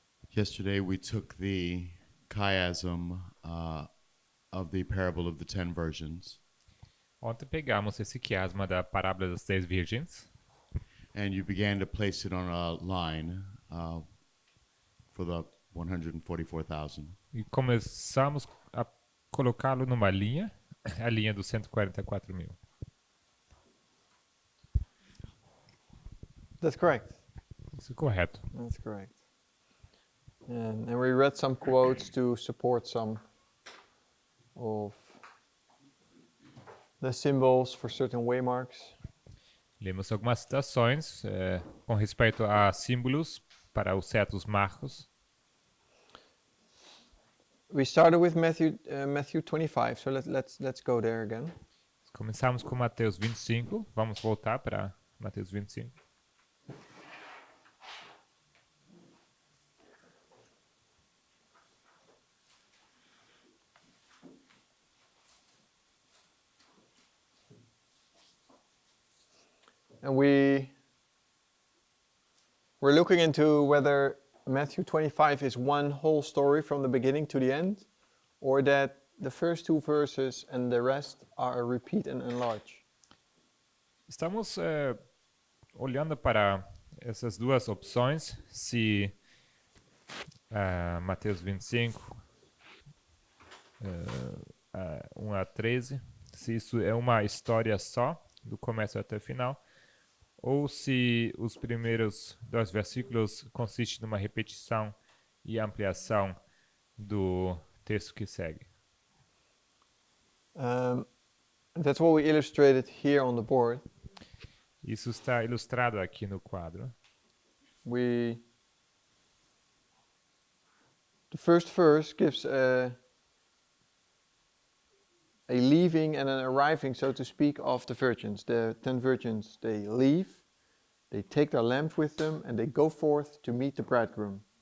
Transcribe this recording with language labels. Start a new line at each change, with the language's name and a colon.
English: Yesterday we took the chiasm of the Parable of the 10 Virgins,
Portuguese: Ontem pegamos esse quiasma da parábola das 10 virgens
English: and you began to place it on a line for the 144,000.
Portuguese: e começamos a colocá-lo numa linha, a linha dos 144 mil.
English: That's correct.
Portuguese: Isso é correto.
English: That's correct. And we read some quotes to support some of the symbols for certain waymarks.
Portuguese: Lemos algumas citações com respeito a símbolos para os certos marcos.
English: We started with Matthew 25, so let's go there again.
Portuguese: Começamos com Mateus 25, vamos voltar para Mateus 25.
English: And we're looking into whether Matthew 25 is one whole story from the beginning to the end, or that the first two verses and the rest are a repeat and enlarge.
Portuguese: Estamos olhando para essas duas opções, se Mateus 25, 1 a 13, se isso é uma história só, do começo até o final, ou se os primeiros dois versículos consistem numa repetição e ampliação do texto que segue.
English: That's what we illustrated here on the board.
Portuguese: Isso está ilustrado aqui no quadro.
English: The first verse gives a leaving and an arriving, so to speak, of the virgins. The 10 virgins, they leave, they take their lamps with them, and they go forth to meet the bridegroom.